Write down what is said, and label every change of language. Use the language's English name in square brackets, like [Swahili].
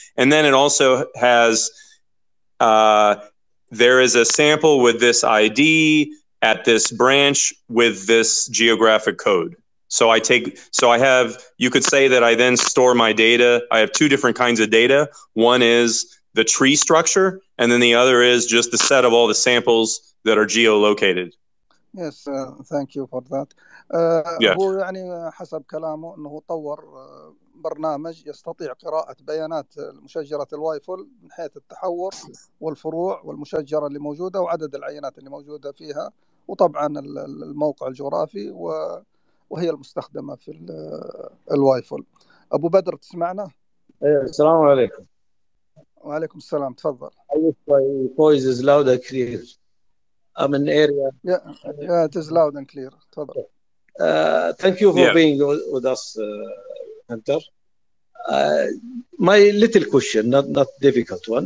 [English] And then it also has, there is a sample with this ID at this branch with this geographic code. So I have, you could say that I then store my data. I have two different kinds of data. One is the tree structure, and then the other is just the set of all the samples that are geolocated. Yes, thank you for that. [Arabic] هو يعني حسب كلامه أنه طور برنامج يستطيع قراءة بيانات مشجرة الواي فول من حيث التحور والفروع والمشجرة اللي موجودة وعدد العينات اللي موجودة فيها، وطبعا الموقع الجغرافي وهي المستخدمة في الواي فول. أبو بدر تسمعنا؟ السلام عليكم. وعليكم السلام، تفضل. [English] I wish my voice is loud and clear. I'm in area. Yeah, it is loud and clear. [Arabic] تفضل. [English] Thank you for being with us, Hunter. My little question, not difficult one.